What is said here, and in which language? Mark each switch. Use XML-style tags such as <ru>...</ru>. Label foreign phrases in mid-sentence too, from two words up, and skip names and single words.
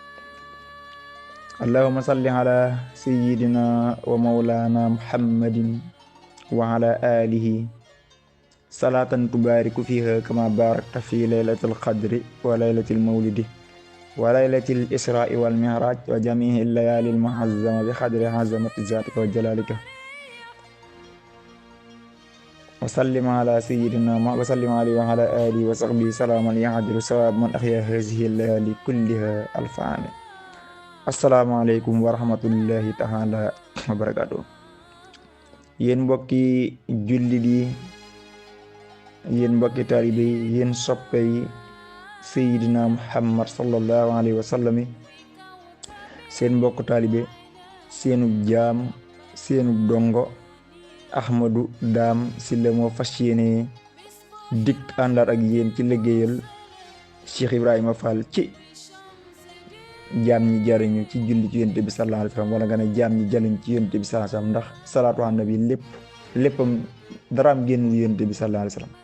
<ar>اللهم صل على سيدنا ومولانا محمد وعلى آله صلاة تبارك فيها كما باركت في ليلة القدر وليلة المولد وليلة الإسراء والمعراج وجميع الليالي المعظمة بقدر عظمة ذاتك وجلالك. وسلم على سيدنا وسلم عليه وعلى آله وصحبه سلاما يعدل ثواب من أحيا هذه الليالي كلها ألف عام. السلام عليكم ورحمة الله تعالى وبركاته.</ar> <wo>yéen mbokki jullit yi, yéen mbokki taalibe yi, yéen soppe yi Seydina Muhammad</wo> <ar>صلى الله عليه وسلم</ar> <wo>yi, seen mbokk taalibe, seenub jaam, seenub dongo Ahmadou Dame Sylla moo fas yéene dikk àndaat ak yéen ci liggéeyal Cheikh Ibrahima Fall ci jaam ñi jariñu ci julli ci yonent bi</wo> <ar>صلى الله عليه وسلم,</ar> <wo>wala nga ne jaam ñi jariñu ci yonent bi</wo> <ar>صلى الله عليه وسلم,</ar> <wo>ndax</wo> <ar>الصلاة على النبي</ar> <wo>léppam daraam génnul yonent bi</wo> <ar>صلى الله عليه وسلم.</ar>